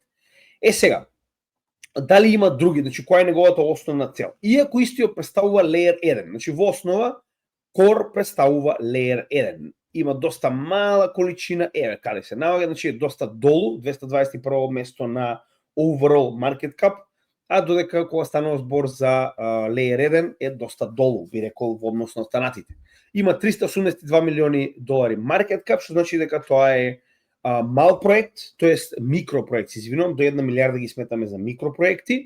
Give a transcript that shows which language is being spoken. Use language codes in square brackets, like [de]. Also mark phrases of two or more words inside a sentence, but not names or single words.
[mk] Сега, дали има други, значи која е неговата основна цел? Иако истиот представува Layer 1, значи во основа Core представува Layer 1. Има доста мала количина, каде се наоѓа, значи е доста долу, 221 место на [en] overall market cap, [mk] а додека кога станува збор за Layer 1 е доста долу, би рекол, во однос на останатите. Има $382 милиони [en] market cap, [mk] што значи дека тоа е мал проект, тоест микропроект, извинувам, до 1 милиарда ги сметаме за микропроекти.